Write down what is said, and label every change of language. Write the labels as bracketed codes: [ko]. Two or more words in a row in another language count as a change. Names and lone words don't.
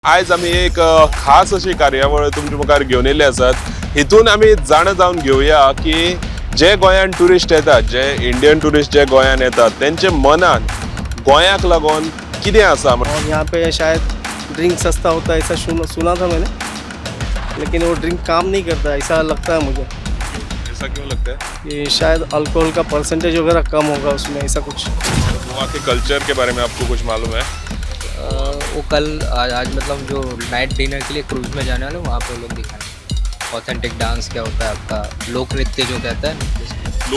[kok] आज आम्ही एक खास अशी कार्यावळ तुमच्या मुखार घेऊन येयल्ले आसात. हितून आम्ही जाण जावन घेऊया की जे गोंयान टुरिस्ट येतात, जे [en] Indian tourist [kok] जे गोंयान येतात, त्यांचे मनान गोंयाक लागून कितें आसा. [hi] और यहाँ पे शायद ड्रिंक सस्ता होता है ऐसा सुना था मैंने, लेकिन वो ड्रिंक काम नहीं करता ऐसा लगता है मुझे ऐसा क्यों लगता है? कि शायद अल्कोहल का परसेंटेज वगैरह कम होगा उसमें, ऐसा कुछ। गोवा के कल्चर के बारे में आपको कुछ मालूम है? वो कल आज मतलब जो [en] night dinner [hi] के लिए क्रूज में जाने वाले वहाँ पे लोग दिखाएंगे [en] authentic dance [hi] क्या होता है, आपका लोक नृत्य जो कहता है।